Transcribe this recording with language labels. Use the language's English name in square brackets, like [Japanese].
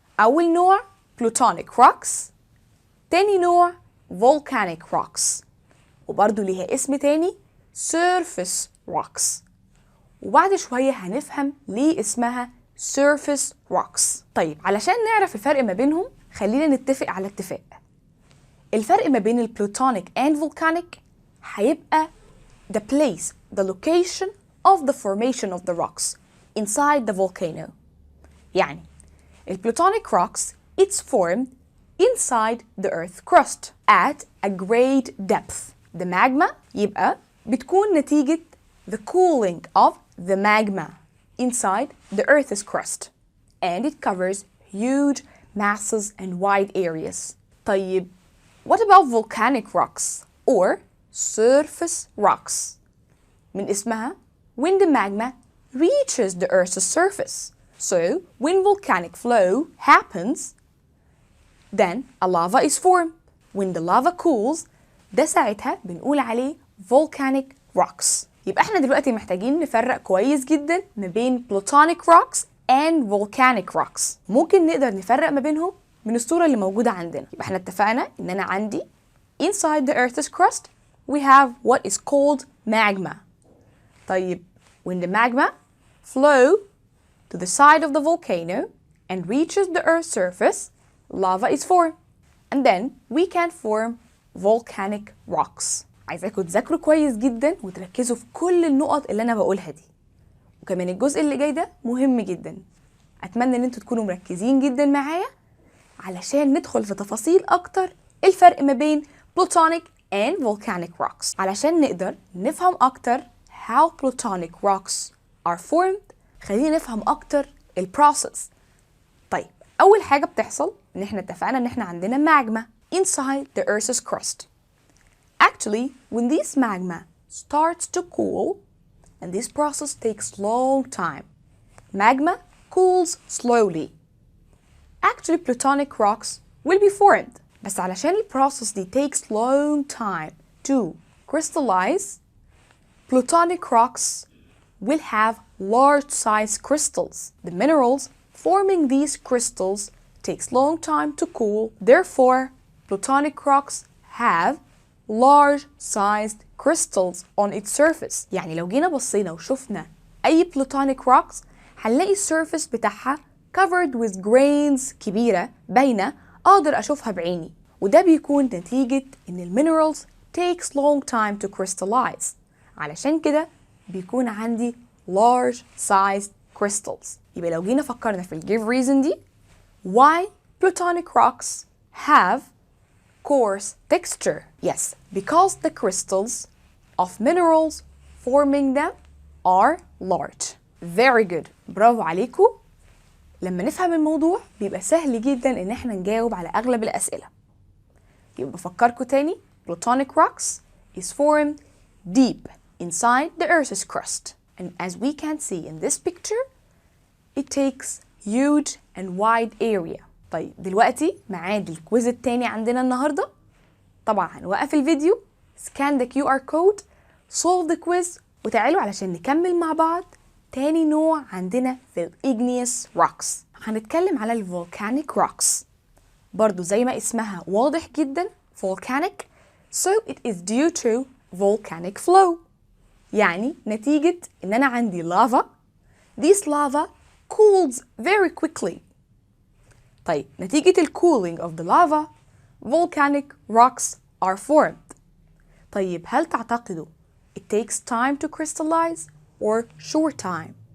[Arabic] أول نوع plutonic rocks، تاني نوع volcanic rocks، وبرضو ليها اسم تاني surface rocks. وبعد شوية هنفهم ليه اسمها surface rocks. طيب علشان نعرف الفرق ما بينهم خلينا نتفق على اتفاق. الفرق ما بين البلوتونيك [English] and volcanic [Arabic] هيبقى [English] the place, the location of the formation of the rocks inside the volcano. [Arabic] يعني البلوتونيك [English] rocks it's formed inside the earth crust at a great depth. The magma [Arabic] يبقى بتكون نتيجة [English] the cooling of the magma inside the earth's crust and it covers huge masses and wide areas. طيب what about volcanic rocks or surface rocks؟ [Arabic] من اسمها [English] when the magma reaches the earth's surface. So when volcanic flow happens then a lava is formed. When the lava cools [Arabic] ده ساعتها بنقول عليه [English] volcanic rocks. [Arabic] يبقى احنا دلوقتي محتاجين نفرق كويس جدا ما بين [English] plutonic rocks and volcanic rocks. [Arabic] ممكن نقدر نفرق ما بينهم من الصورة اللي موجودة عندنا. يبقى احنا اتفقنا ان انا عندي [English] inside the earth's crust we have what is called magma. طيب when the magma flow to the side of the volcano and reaches the earth's surface, lava is formed and then we can form volcanic rocks. [Arabic] عايزاكم تذاكروا كويس جدا وتركزوا في كل النقط اللي انا بقولها دي. وكمان الجزء اللي جاي ده مهم جدا. اتمنى ان انتوا تكونوا مركزين جدا معايا علشان ندخل في تفاصيل اكتر الفرق ما بين plutonic and volcanic rocks علشان نقدر نفهم اكتر [English] how plutonic rocks are formed. [Arabic] خلينا نفهم اكتر البروسيس. طيب اول حاجه بتحصل ان احنا اتفقنا ان احنا عندنا [English] magma inside the earth's crust. Actually when this magma starts to cool and this process takes long time, magma cools slowly. Actually plutonic rocks will be formed. [Arabic] بس علشان البروسيس دي [English] takes long time to crystallize, plutonic rocks will have large size crystals. The minerals forming these crystals takes long time to cool. Therefore, plutonic rocks have large sized crystals on its surface. [Arabic] يعني لو جينا بصينا وشفنا أي plutonic rocks هنلاقي السيرفيس بتاعها [English] covered with grains [Arabic] كبيرة باينة أقدر أشوفها بعيني، وده بيكون نتيجة إن المينرالز [English] takes long time to crystallize. [Arabic] علشان كده بيكون عندي [English] large sized crystals. [Arabic] يبقى لو جينا فكرنا في [English] give reason دي why plutonic rocks have coarse texture. Yes, because the crystals of minerals forming them are large. Very good. [Arabic] برافو عليكم. لما نفهم الموضوع بيبقى سهل جدا ان احنا نجاوب على اغلب الاسئله. يبقى بفكركم تاني [English] plutonic rocks is formed deep inside the earth's crust, and as we can see in this picture it takes huge and wide area. [Arabic] طيب دلوقتي ميعاد الكويز التاني عندنا النهارده. طبعا هنوقف الفيديو، [English] scan the QR code, solve the quiz، [Arabic] وتعالوا علشان نكمل مع بعض تاني نوع عندنا في igneous rocks. هنتكلم على [English] volcanic rocks. [Arabic] برضو زي ما اسمها واضح جدا [English] volcanic, so it is due to volcanic flow. [Arabic] يعني نتيجة ان انا عندي lava. [English] This lava cools very quickly. [Arabic] طيب نتيجة [English] cooling of the lava volcanic rocks are formed. [Arabic] طيب هل تعتقدوا [English] it takes time to crystallize or short time?